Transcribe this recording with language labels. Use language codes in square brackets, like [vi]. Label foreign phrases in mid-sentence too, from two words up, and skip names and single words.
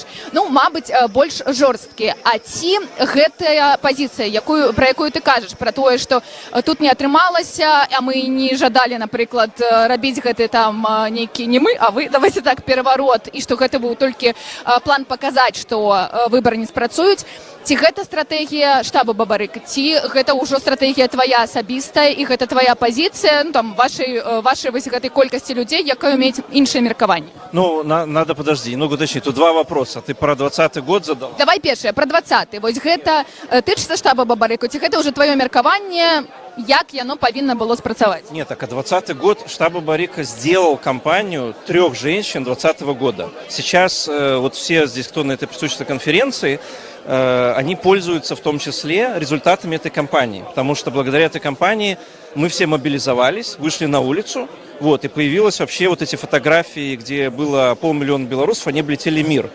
[be] Ну, мабыць, больш жорсткія. А ці гэтая пазіцыя, пра якую ты кажаш, пра тое, што тут не атрымалася, а мы не жадалі, напрыклад, рабіць гэты там нейкі, не мы, а вы, давайте так, пераварот, і што гэта быў толькі план показаць, што выбары не спрацуюць. Ці гэта стратэгія штаба Бабарыка, ці гэта ўжо стратэгія твая асабістая і гэта твая пазіцыя, ну там вашай вось гэтай колькасці людзей, якая мець іншае меркаванне? [ru] Ну, надо подожди, уточни, тут два вопроса. Ты про 20-й год задал? [be] Давай першае, про 20-й. Вось гэта тычыцца штаба Бабарыка, ці гэта ўжо твоё меркаванне, як яно павінна было спрацаваць? [ru] Нет, так, а 20-й год штаб Бабарыка сделал кампанию 3 женщин 20-го года. Сейчас вот все здесь, кто на этой присутствующей конференции, они пользуются в том числе результатами этой кампании, потому что благодаря этой кампании мы все мобилизовались, вышли на улицу, вот, и появилось вообще вот эти фотографии, где было 500 000 белорусов, они облетели мир.